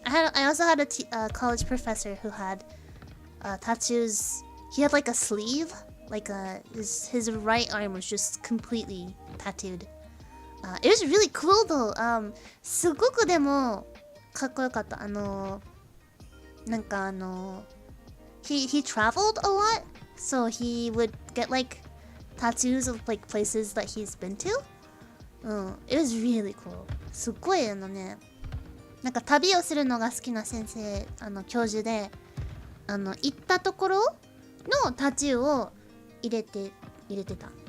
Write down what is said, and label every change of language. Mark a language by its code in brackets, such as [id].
[en] I also had a college professor who had tattoos. He had like a sleeve, like his right arm was just completely tattooed. It was really cool though. [ja] すごくでもかっこよかった。 [en] なんかhe traveled a lot, so he would get like tattoos of like places that he's been to. It was really cool. [ja] すっごいなんか旅をするのが好きな先生、教授で、行ったところのタトゥーを入れてた。